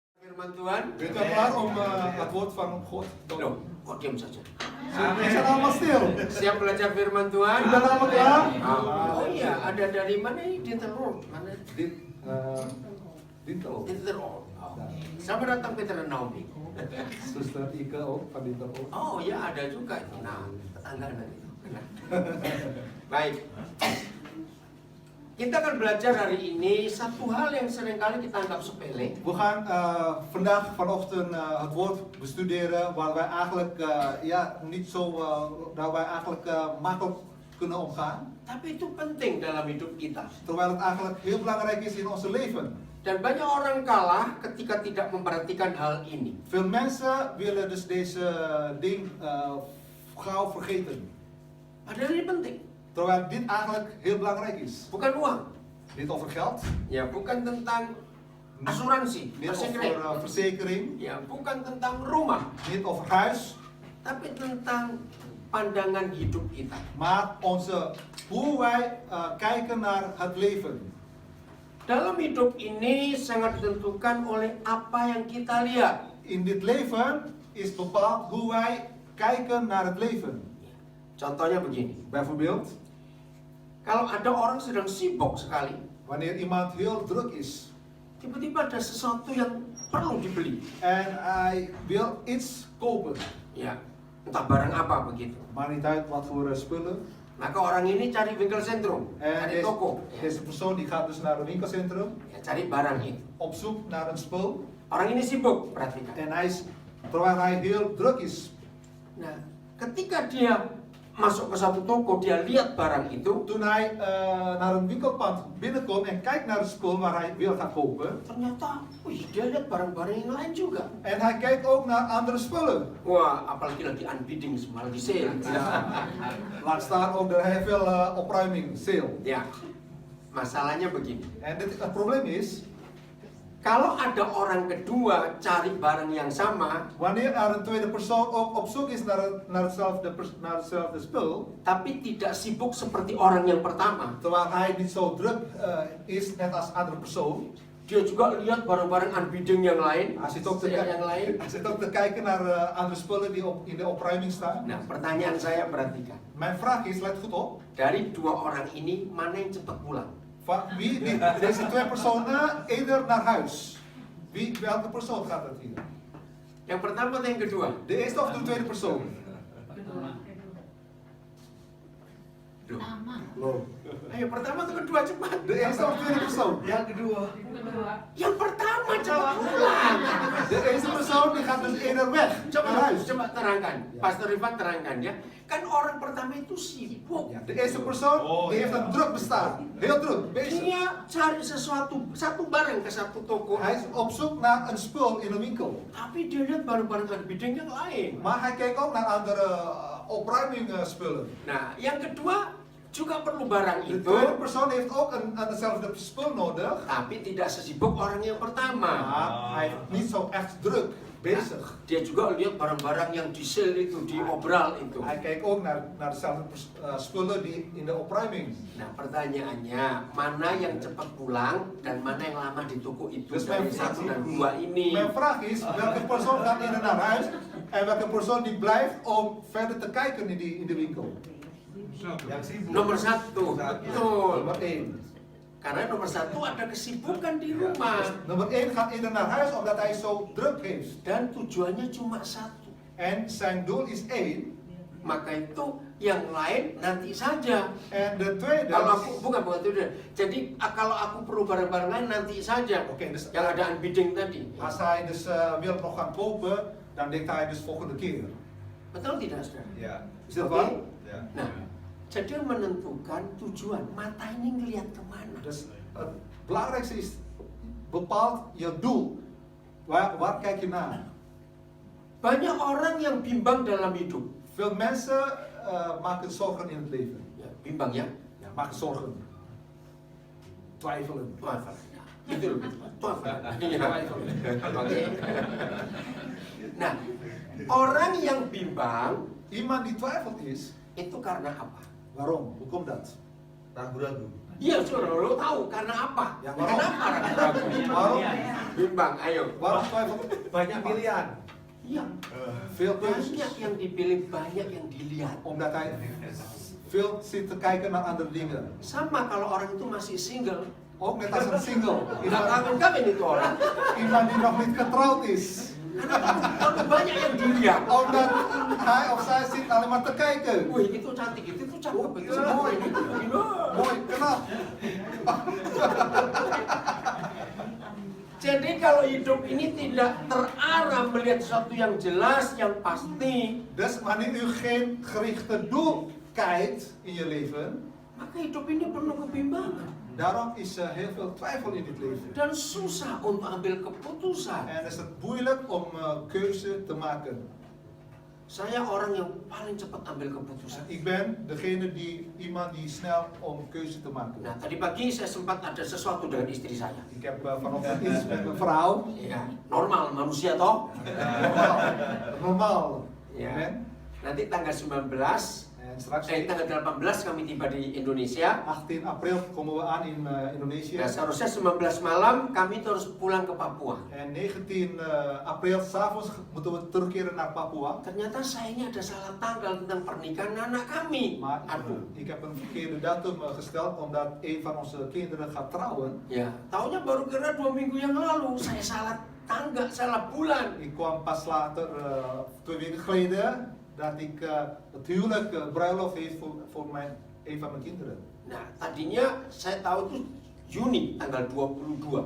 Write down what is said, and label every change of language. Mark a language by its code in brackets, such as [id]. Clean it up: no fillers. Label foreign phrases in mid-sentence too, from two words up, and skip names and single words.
[id] Firman Tuhan. [nl] Bent u klaar om het woord van God te [id] Loh, kok diam saja? [nl] Is het allemaal stil? [id] Siap belajar firman Tuhan? Sudah lama klaar? Oh iya, ada dari mana ini? Dinterol. Mana? Dinterol. Dinterol. Selamat datang Peter dan Naomi. [nl] Suster Ike ook van Dinterol. [id] Oh ya, ada juga itu. Nah, tetangga nanti. Baik. Kita akan belajar hari ini satu hal yang seringkali kita anggap sepele. [nl] We gaan vanochtend het woord bestuderen waar wij eigenlijk niet zo, waar wij eigenlijk makkelijk kunnen omgaan. [id] Tapi itu penting dalam hidup kita. [nl] Terwijl het eigenlijk heel belangrijk is in ons leven. [id] Dan banyak orang kalah ketika tidak memperhatikan hal ini. [nl] Veel mensen willen dus deze ding gauw vergeten. [id] Padahal ini penting. [nl] Terwijl dit eigenlijk heel belangrijk is. [id] Bukan uang. [nl] Niet over geld. [id] Ya, bukan tentang asuransi, [nl] Niet over verzekering. [id] Ya, bukan tentang rumah. [nl] Niet over huis. [id] Tapi tentang pandangan hidup kita. [nl] Maar hoe wij kijken naar het leven. [id] Dalam hidup ini sangat ditentukan oleh apa yang kita lihat. [nl] In dit leven is bepaald hoe wij kijken naar het leven. [id] Contohnya begini. [nl] Bijvoorbeeld, [id] kalau ada orang sedang sibuk sekali, [nl] wanneer iemand heel druk is [id] tiba-tiba ada sesuatu yang perlu dibeli. [nl] en hij wil iets kopen, [id] Ya, entah barang apa begitu. [nl] maar niet uit wat voor spullen. [id] Maka orang ini cari winkelcentrum, [nl] En [id] cari toko, [nl] deze persoon die gaat dus naar een winkelcentrum [id] ya, cari barang itu. [nl] op zoek naar een spul. [id] Orang ini sibuk, perhatikan. [nl] En terwijl hij heel druk is. [id] Nah, ketika dia masuk ke satu toko, dia lihat barang itu. [nl] Toen hij naar een winkelpand binnenkomt en kijkt naar het spul waar hij wil gaan kopen. [id] Ternyata, wih, dia lihat barang-barang yang lain juga. [nl] En hij kijkt ook naar andere spullen. [id] Wah, apalagi lagi unbidding, malah lagi sale. [nl] Laat staan ook er heel veel opruiming, sale. [id] Ya, masalahnya begini. [nl] En het probleem is, [id] kalau ada orang kedua cari barang yang sama, [nl] wanneer er een tweede persoon ook op zoek is naar hetzelfde spul, [id] tapi tidak sibuk seperti orang yang pertama, [nl] terwijl hij niet zo druk is net als andere persoon, [id] dia juga lihat barang-barang unbidding yang lain, [nl] hij zit ook te kijken naar andere spullen die in de opruiming staan. [id] Nah, pertanyaan saya, perhatikan. [nl] Mijn vraag is, let goed op, [id] Dari dua orang ini, mana yang cepat pulang? [nl] Deze twee personen eerder naar huis. Welke persoon gaat dat hier? [id] Yang pertama atau yang kedua? [nl] De eerste of de tweede persoon? [id] Loh. Ayo, pertama atau kedua cepat? [nl] De eerste of tweede persoon? [id] Yang kedua. Yang pertama cepat pulang. [nl] De eerste persoon die gaat dus eerder weg naar huis. [id] Coba terangkan, Pastor Rifat terangkan ya. Kan orang pertama itu sibuk. [nl] De eerste persoon die heeft een druk bestaan, heel druk bezig. [id] Dia cari satu barang ke satu toko. [nl] Hij is op zoek naar een spul in een winkel. [id] Tapi dia lihat barang-barang unbidding yang lain. [nl] Maar hij kijkt ook naar andere opruimingspullen. [id] Nah, yang kedua juga perlu barang [nl] De [id] itu, [nl] tweede persoon heeft ook eenzelfde spul nodig. [id] tapi tidak sesibuk orang yang pertama. [nl] Maar hij is niet zo echt druk bezig. [id] Dia juga lihat barang-barang yang di sale itu, di obral itu. [nl] Hij kijkt ook naar dezelfde spullen die in de opruiming. [id] Nah, pertanyaannya, mana yang cepat pulang dan mana yang lama di toko itu? [nl] Dus [id] Dari satu dan dua ini. [nl] mijn vraag is, welke persoon gaat eerder naar huis en welke persoon die blijft om verder te kijken in de winkel? [id] Nomor satu, betul. [nl] Nummer 1. [id] Karena nomor satu ada kesibukan di rumah. [nl] Nummer 1 gaat eerder naar huis omdat hij zo druk heeft. [id] Dan tujuannya cuma satu. [nl] En zijn doel is 1. [id] Maka itu yang lain nanti saja. [nl] En de tweede... [id] Kalau aku bukan itu. Jadi kalau aku perlu barang-barang lain nanti saja. [nl] Oké, dus [id] Yang ada unbidding tadi. [nl] als hij dus wil nog gaan kopen, dan denkt hij dus volgende keer. [id] Betul tidak, saudara? Ya. [nl] Is dat [id] Oke. [nl] waar? [id] Ya. Nah, jadi menentukan tujuan. Mata ini ngelihat kemana. [nl] Dus het belangrijkste is, bepaalt je doel. Waar kijk je naar? [id] Banyak orang yang bimbang dalam hidup. [nl] Veel mensen maken zorgen in het leven. [id] Ya, bimbang ya. [nl] Ja, maken zorgen. Twijfelen. Tuafal. [id] Ya, itu lebih tepat. Tuafal. Iya. Oke. Nah, orang yang bimbang [nl] Iemand die twijfelt is, [id] itu karena apa? [nl] waarom? Hoe komt dat? [id] Ragu-ragu. Iya, saudara, lo tahu karena apa? Ya, Kenapa ragu-ragu? [nl] Waarom? [id] Bimbang, ayo. [nl] Waarom twijfel? [id] Banyak pilihan. Iya, [nl] Veel [id] banyak [nl] keuzes. [id] yang dipilih, banyak yang dilihat. [nl] Omdat hij veel zit te kijken naar andere dingen. [id] Sama kalau orang itu masih single, [nl] Ook net als een single. [id] nggak kawin-kawin itu orang. [nl] Iemand die nog niet getrouwd is. [id] Karena banyak yang dilihat. [nl] Omdat hij of zij zit alleen maar te kijken. [id] Wih, itu cantik, itu cakep, itu [nl] Ja, mooi. [id] semua. [nl] Mooi, knap. [id] Jadi kalau hidup ini tidak terarah melihat sesuatu yang jelas, yang pasti, [nl] Dus wanneer u geen gerichte doel kijkt in je leven, [id] maka hidup ini penuh kebimbangan [nl] daarom is er heel veel twijfel in dit leven. [id] dan susah untuk ambil keputusan. [nl] En is het moeilijk om keuze te maken. [id] Saya orang yang paling cepat ambil keputusan. [nl] Ik ben degene iemand die snel om keuze te maken. [id] Nah, tadi pagi saya sempat ada sesuatu dengan istri saya. [nl] Ik heb vanochtend iets met mijn vrouw. [id] Ya, normal manusia toh. [nl] Normaal. [id] Ya. Amen. Nanti tanggal 19, [nl] En straks [id] tanggal 18 kami tiba di Indonesia. [nl] 18 april komen we aan in Indonesië. [id] Nah, seharusnya 19 malam kami terus pulang ke Papua. [nl] En 19 april s'avonds moeten we terugkeren naar Papua. [id] Ternyata saya ini ada salah tanggal tentang pernikahan anak kami. [nl] Maar [id] Aduh. [nl] ik heb een verkeerde datum gesteld omdat een van onze kinderen gaat trouwen. [id] Ya, taunya baru kira 2 minggu yang lalu saya salah tanggal, salah bulan. [nl] Ik kwam pas later, 2 weken geleden, dat ik het huwelijk bruiloft heeft voor een van mijn kinderen. [id] Nah, tadinya saya tahu itu Juni tanggal 22.